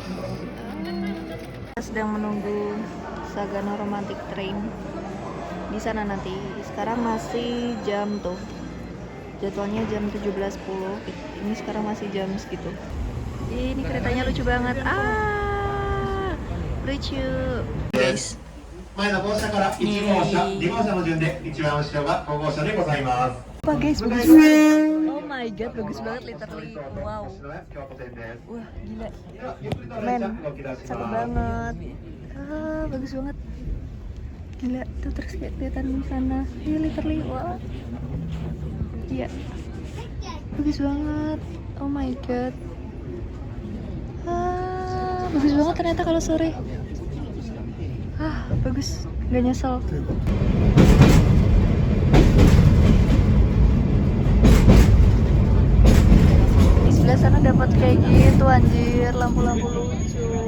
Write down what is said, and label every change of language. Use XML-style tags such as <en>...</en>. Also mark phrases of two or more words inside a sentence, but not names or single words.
<id>Kita sedang menunggu Sagano Romantic Train di sana nanti. Sekarang masih jam tuh, jadwalnya jam 17.10. Ini sekarang masih jam segitu. Ini keretanya lucu banget. Lucu guys.</id> <ja>前の号車から1号車、2号車の順で一番後ろが5号車でございます。</ja> <id>Wah guys, bagus banget.</id> <en>Oh my god,</en> <id>bagus banget literally. Wow.</id> <ja>京都線です。</ja> <id>Wah, gila. Men, cakep banget. Ah, bagus banget. Gila, tuh terus kayak kelihatan di sana. Iya, literally. Wow. Iya. Bagus banget.</id> <en>Oh my god.</en> <id>Ah, bagus banget ternyata kalau sore. Ah, bagus. Gak nyesel. Di sebelah sana dapat kayak gitu anjir, lampu-lampu lucu.</id>